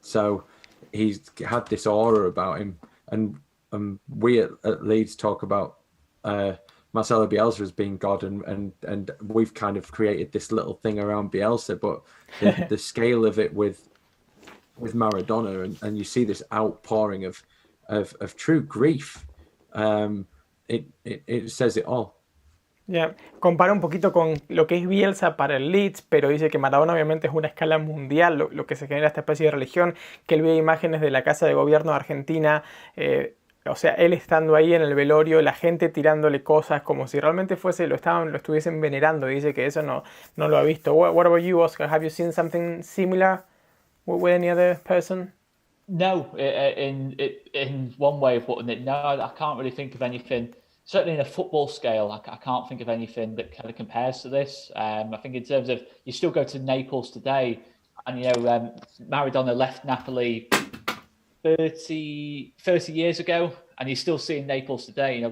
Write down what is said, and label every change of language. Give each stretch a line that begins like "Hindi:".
English: So he's had this aura about him, and we at Leeds talk about Marcelo Bielsa as being God, and we've kind of created this little thing around Bielsa, but the scale of it with Maradona, and you see this outpouring of true grief. It says it all. Yeah.
Spanish: Compara un poquito con lo que es Bielsa para el Leeds, pero dice que Maradona obviamente es una escala mundial, lo que se genera esta especie de religión, que él ve imágenes de la Casa de Gobierno de Argentina O sea, él estando ahí en el velorio, la gente tirándole cosas como si realmente fuese, lo estuviesen venerando. Dice que eso no lo ha visto.
English: What about you, Oscar? Have you seen something similar with any other person? No, in one way of putting it, no, I can't really think of anything. Certainly in a football scale, I can't think of anything that kind of compares to this. I think in terms of, you still go to Naples today, and Maradona left Napoli 30 years ago, and you're still seeing Naples today.